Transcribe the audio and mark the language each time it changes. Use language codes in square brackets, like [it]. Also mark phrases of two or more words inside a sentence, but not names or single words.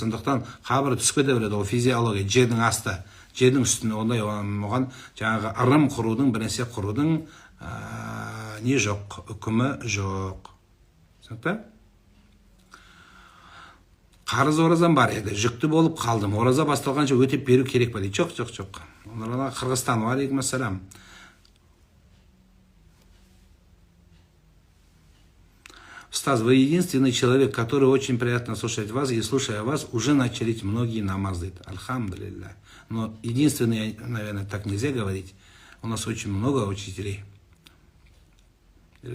[kk] Сондықтан қабірі түсіп кете береді. Ол физиология, жердің асты, жердің үстіне ондай оған жаңағы ырым құрудың, бірнәрсе құрудың не жоқ, үкімі жоқ. Түсінікті? Қарыз оразам бар еді, жүкті болып қалдым. Ораза басталғанша өтеп беру керек па дейді. Жоқ. Оларға Қырғызстан, [ar] عليكم السلام. [ru] Устаз, вы единственный человек, который очень приятно слушать вас, и слушая вас, уже начали многие намазы. Альхамдулилля. Но единственный, наверное, так нельзя говорить. У нас очень много учителей, религиозных служащих.